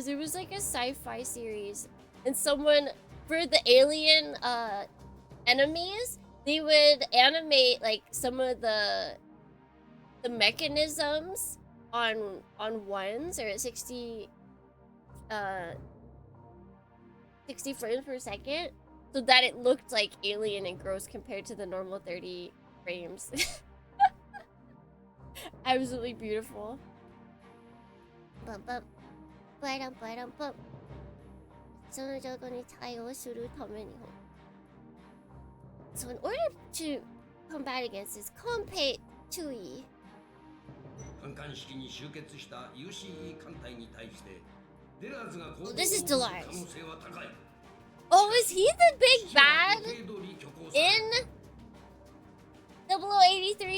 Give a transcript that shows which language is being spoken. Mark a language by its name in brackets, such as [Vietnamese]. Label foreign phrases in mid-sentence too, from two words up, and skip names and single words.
[English] It was like a sci-fi series. And someone, for the alien enemies, they would animate like some of the mechanisms on 1s or at 60 frames per second, so that it looked like alien and gross compared to the normal 30 frames. Absolutely beautiful. Bum, bum. Ba-dum, ba-dum, bum. [Japanese] その状況に対応するために。 [English] So in order to combat against this, compete 注意。Oh, this is Delaris. Oh, is he the big bad in 0083?